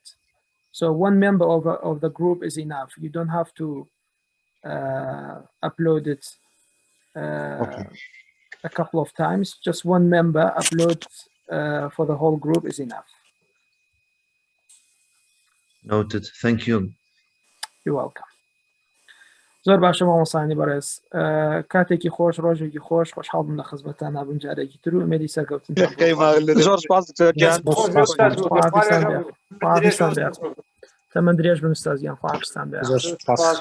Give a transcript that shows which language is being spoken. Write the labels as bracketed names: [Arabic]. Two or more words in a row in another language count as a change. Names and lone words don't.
[English] So one member of the group is enough. You don't have to upload it Okay. a couple of times. Just one member upload for the whole group is enough. Noted. Thank you. You're welcome. [Central Kurdish] زۆر باشە مامۆستانی بەڕێز کاتێکی خۆش ڕۆژێکی خۆش خۆشحاڵ بووم لە خزمەتتان نابووم جارێکی تر و ئومێدی سەرکەوتنتان زۆر سپاس دکتۆر گیان خواحافیزتان بێ تەمەن درێژ بن ئوستاز گیان خواحافیزتان بێ